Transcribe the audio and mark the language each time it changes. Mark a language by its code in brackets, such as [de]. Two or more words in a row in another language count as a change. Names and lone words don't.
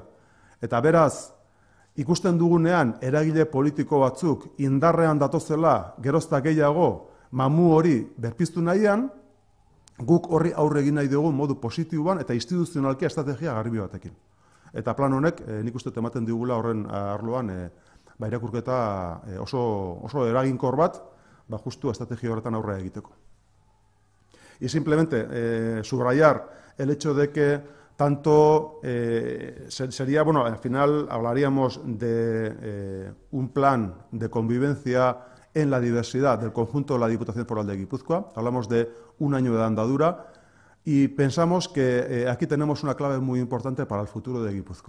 [eu] Eta beraz, ikusten dugunean eragile politiko batzuk indarrean datozela gerozta gehiago mamu hori berpiztu nahian, guk horri aurre egin nahi dugu modu positiboan eta instituzionalki estrategia garbi batekin. Eta plan honek nik uste ematen digula horren arloan irakurketa oso eraginkor bat, justu estrategia horretan aurre egiteko. [es] Y simplemente subrayar el hecho de que tanto sería, bueno, al final hablaríamos de un plan de convivencia en la diversidad del conjunto de la Diputación Foral de Guipúzcoa. Hablamos de un año de andadura y pensamos que aquí tenemos una clave muy importante para el futuro de Guipúzcoa.